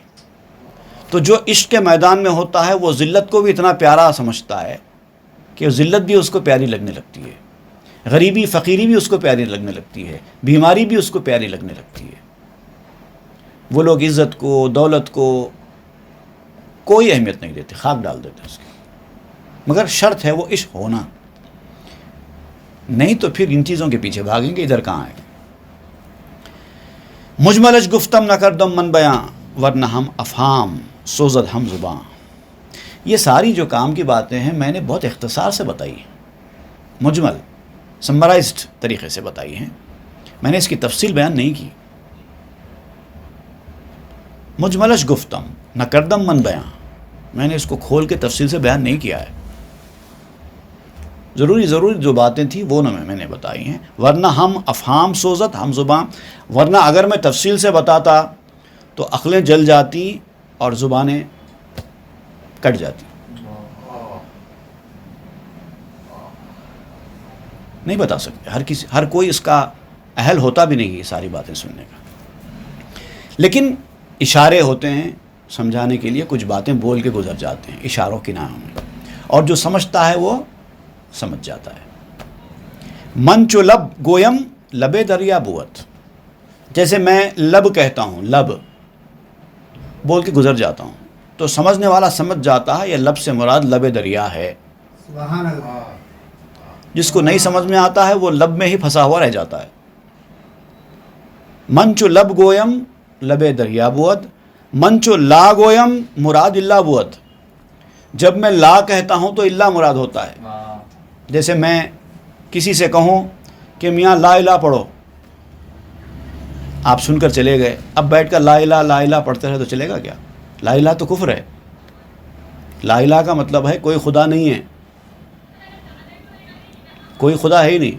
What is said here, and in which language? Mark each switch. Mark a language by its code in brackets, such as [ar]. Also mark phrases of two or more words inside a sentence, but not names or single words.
[ur] تو جو عشق کے میدان میں ہوتا ہے وہ ذلت کو بھی اتنا پیارا سمجھتا ہے کہ ذلت بھی اس کو پیاری لگنے لگتی ہے، غریبی فقیری بھی اس کو پیاری لگنے لگتی ہے، بیماری بھی اس کو پیاری لگنے لگتی ہے۔ وہ لوگ عزت کو، دولت کو کوئی اہمیت نہیں دیتے، خاک ڈال دیتے اس کی، مگر شرط ہے وہ عشق ہونا، نہیں تو پھر ان چیزوں کے پیچھے بھاگیں گے، ادھر کہاں ہے۔ [fa] مجملش گفتم نہ کردم من بیاں، ورنہ ہم افہام سوزد ہم زباں۔ [ur] یہ ساری جو کام کی باتیں ہیں میں نے بہت اختصار سے بتائی ہیں، مجمل سمرائزڈ طریقے سے بتائی ہیں، میں نے اس کی تفصیل بیان نہیں کی۔ [fa] مجملش گفتم نہ کردم من بیاں، [ur] میں نے اس کو کھول کے تفصیل سے بیان نہیں کیا ہے، ضروری جو باتیں تھیں وہ نہ میں نے بتائی ہیں۔ [fa] ورنہ ہم افہام سوزت ہم زباں، [ur] ورنہ اگر میں تفصیل سے بتاتا تو عقلیں جل جاتی اور زبانیں کٹ جاتی۔ نہیں بتا سکتے، ہر کوئی اس کا اہل ہوتا بھی نہیں یہ ساری باتیں سننے کا، لیکن اشارے ہوتے ہیں سمجھانے کے لیے، کچھ باتیں بول کے گزر جاتے ہیں اشاروں کی نام میں، اور جو سمجھتا ہے وہ سمجھ جاتا ہے۔ [fa] من چو لب گویم لبے دریا بوت، [ur] جیسے میں لب کہتا ہوں، لب بول کے گزر جاتا ہوں تو سمجھنے والا سمجھ جاتا ہے یہ لب سے مراد لب دریا ہے۔ [ar] سبحان اللہ۔ [ur] جس کو نہیں سمجھ میں آتا ہے وہ لب میں ہی پھنسا ہوا رہ جاتا ہے۔ [fa] من چو لب گویم لبے دریا بوت، من چو لا گویم مراد اللہ بوت، [ur] جب میں لا کہتا ہوں تو اللہ مراد ہوتا ہے۔ جیسے میں کسی سے کہوں کہ میاں [ar] لا الہ [ur] پڑھو، آپ سن کر چلے گئے، اب بیٹھ کر [ar] لا الہ [ur] پڑھتے رہے تو چلے گا کیا؟ [ar] لا الہ [ur] تو کفر ہے، [ar] لا الہ [ur] کا مطلب ہے کوئی خدا نہیں ہے، کوئی خدا ہے ہی نہیں۔